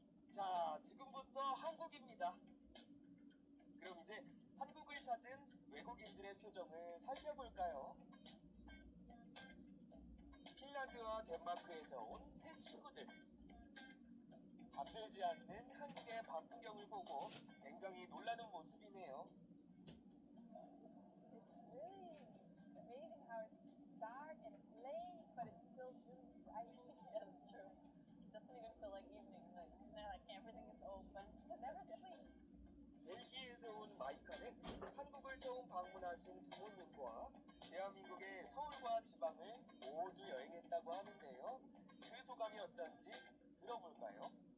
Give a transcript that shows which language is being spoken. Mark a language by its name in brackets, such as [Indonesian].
[Korean] 자, 지금부터 한국입니다. 그럼 이제 한국을 찾은 외국인들의 표정을 살펴볼까요? 핀란드와 덴마크에서 온 새 친구들. 잠들지 않는 한국의 밤 풍경을 보고 굉장히 놀라는 모습이네요. [English] it's really amazing how it's dark and it's late, but it's still really bright. Yeah, that's true. It doesn't even feel like evening. Like everything is open. You never sleep. [Korean] 벨기에에서 온 마이카는 한국을 처음 방문하신 부모님과 대한민국의 서울과 지방을 모두 여행했다고 하는데요. 그 소감이 어떤지 들어볼까요?